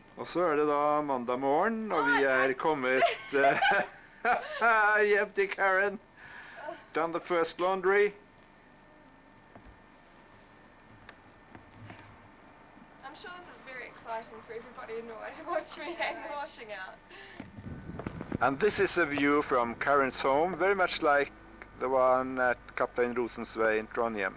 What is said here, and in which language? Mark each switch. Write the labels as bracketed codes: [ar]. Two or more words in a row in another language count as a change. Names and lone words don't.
[no] så er det da mandag morgen, og vi er kommet hjem til Karen. [en] Done the first laundry. I'm sure this is very exciting for everybody annoyed to watch me hang the washing out. And this is a view from Karen's home, very much like the one at Kaptein Rosens Way in Trondheim.